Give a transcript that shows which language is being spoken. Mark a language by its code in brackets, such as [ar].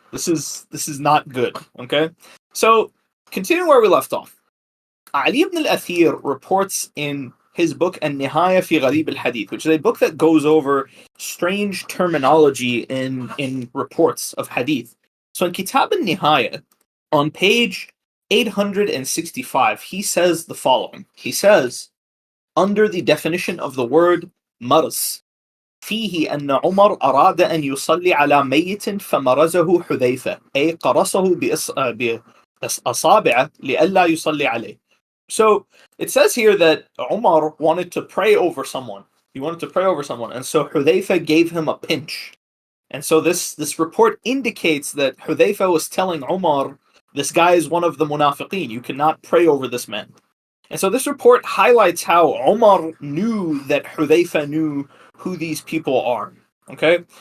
[en] This is not good. Okay, so continuing where we left off, Ali ibn al-Athir reports in his book An-Nihaya fi Gharib al-Hadith, which is a book that goes over strange terminology in reports of hadith. So in Kitab al-Nihaya, on page 865, he says the following. He says, under the definition of the word mars, [ar] فيه أن عمر أراد أن يصلي على ميت فمرزه حذيفة أي قرصه بأصابعه لئلا يصلي عليه. [en] So it says here that Umar wanted to pray over someone. He wanted to pray over someone, and so Hudhayfa gave him a pinch. And so this report indicates that Hudhayfa was telling Umar, this guy is one of the munafiqeen. You cannot pray over this man. And so this report highlights how Umar knew that Hudhayfa knew who these people are. Okay?